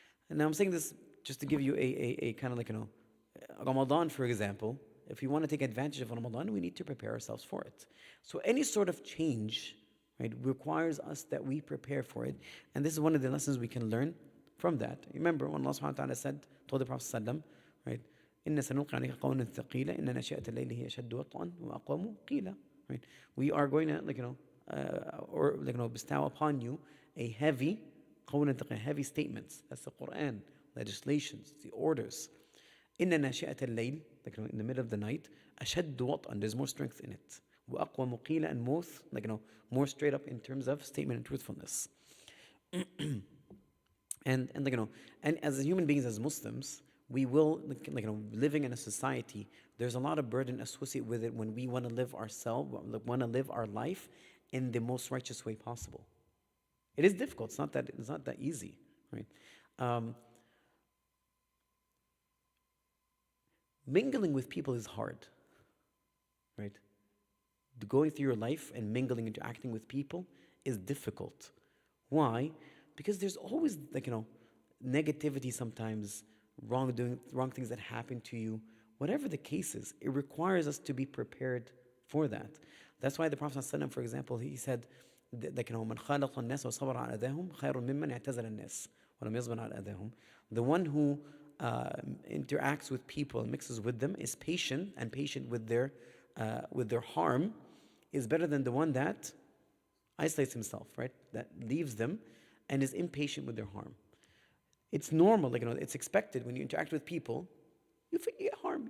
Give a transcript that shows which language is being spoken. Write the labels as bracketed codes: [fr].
[en] And now I'm saying this just to give you a kind of like, Ramadan, for example. If we want to take advantage of Ramadan, we need to prepare ourselves for it. So any sort of change, right, requires us that we prepare for it. And this is one of the lessons we can learn from that. [ar] Remember when Allah subhanahu wa ta'ala told the Prophet sallam, right, إِنَّ سَنُلْقِي عَلَيْكَ قَوْلًا ثَقِيلًا إِنَّ نَاشِئَةَ اللَّيْلِ هِيَ أَشَدُّ وَطْئًا وَأَقْوَمُ قِيلًا. [en] Right? We are going to bestow upon you a heavy قَوْلًا ثَقِيلًا, heavy statements. That's the Quran, legislations, the orders. إِنَّ نَاشِئَةَ اللَّيْلِ, in the middle of the night, أَشَدُّ وَطْئًا, there's more strength in it. وَأَقْوَمُ قِيلًا, and more straight up in terms of statement and truthfulness. And as human beings, as Muslims, we will, living in a society, there's a lot of burden associated with it when we want to live our life in the most righteous way possible. It is difficult. It's not that easy, right? Mingling with people is hard, right? Going through your life and mingling, interacting with people is difficult. Why? Because there's always negativity sometimes, wrong things that happen to you. Whatever the case is, it requires us to be prepared for that. [ar] That's why the Prophet ﷺ, for example, he said, مَنْ خَالَقَ النَّاسَ وَصَبَرَ عَلَى أَذَاهُمْ خَيْرٌ مِمَّنْ اعْتَزَلَ النَّاسَ وَلَمْ يَصْبِرْ عَلَى أَذَاهُمْ. [en] The one who interacts with people and mixes with them is patient with their harm, is better than the one that isolates himself, right? That leaves them and is impatient with their harm. It's normal, it's expected when you interact with people, you get harmed.